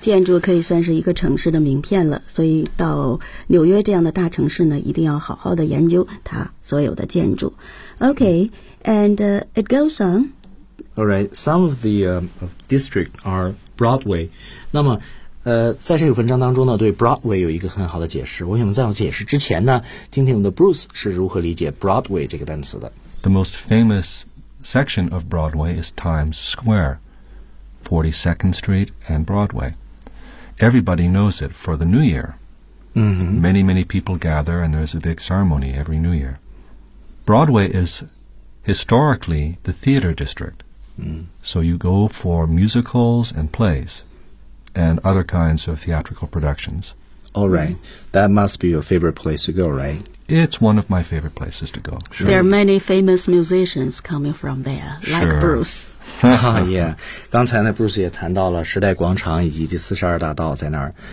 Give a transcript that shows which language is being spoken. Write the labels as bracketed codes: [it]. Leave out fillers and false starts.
[zh] 建筑可以算是一个城市的名片了，所以到纽约这样的大城市呢，一定要好好的研究它所有的建筑。 [en] Okay, and、it goes on. All right, some of the、district are Broadway. [zh] 那么在这个文章当中呢，对 Broadway 有一个很好的解释。我想在我解释之前呢，听听我们的 Bruce 是如何理解 Broadway 这个单词的。 [en] The most famous section of Broadway is Times Square, 42nd Street and Broadway. Everybody knows it for the New Year.、 Mm-hmm. Many, many people gather and there's a big ceremony every New Year. Broadway is historically the theater district.、So you go for musicals and plays and other kinds of theatrical productions. All right. That must be your favorite place to go, right? It's one of my favorite places to go.、 Sure. There are many famous musicians coming from there,、 sure. like Bruce. 、yeah. [zh] 刚才呢 Bruce 也谈到了时代广场以及第四十二大道在那儿。